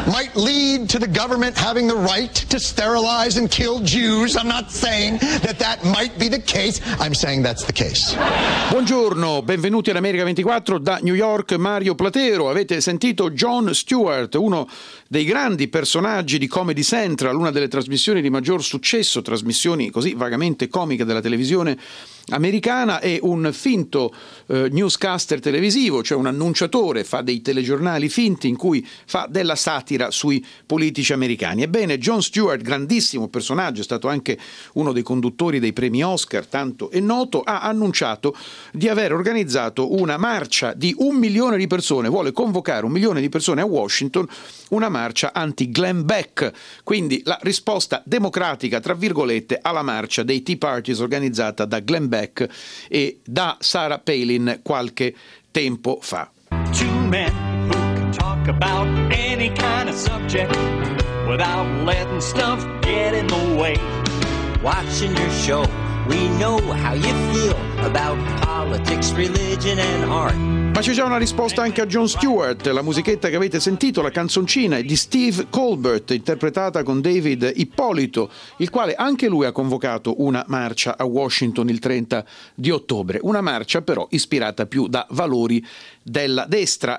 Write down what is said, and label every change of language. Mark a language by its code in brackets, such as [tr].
[en] Might lead to the government having the right to sterilize and kill Jews. I'm not saying that that might be the case. I'm saying that's the case. [it] Buongiorno, benvenuti ad America 24 da New York, Mario Platero. Avete sentito Jon Stewart, uno dei grandi personaggi di Comedy Central, una delle trasmissioni di maggior successo, trasmissioni così vagamente comiche della televisione americana, è un finto newscaster televisivo, cioè un annunciatore, fa dei telegiornali finti in cui fa della satira sui politici americani. Ebbene, Jon Stewart, grandissimo personaggio, è stato anche uno dei conduttori dei premi Oscar, tanto è noto, ha annunciato di aver organizzato una marcia di 1 milione di persone, vuole convocare 1 milione di persone a Washington, una marcia anti-Glenn Beck, quindi la risposta democratica, tra virgolette, alla marcia dei Tea Parties organizzata da Glenn Beck e da Sarah Palin qualche tempo fa. [en] Two men who can talk about any kind of subject without letting stuff get in the way. Watching your show, we know how you feel about politics, religion and art. [it] Ma c'è già una risposta anche a Jon Stewart. La musichetta che avete sentito, la canzoncina, è di Steve Colbert, interpretata con David Ippolito, il quale anche lui ha convocato una marcia a Washington il 30 di ottobre. Una marcia però ispirata più da valori della destra.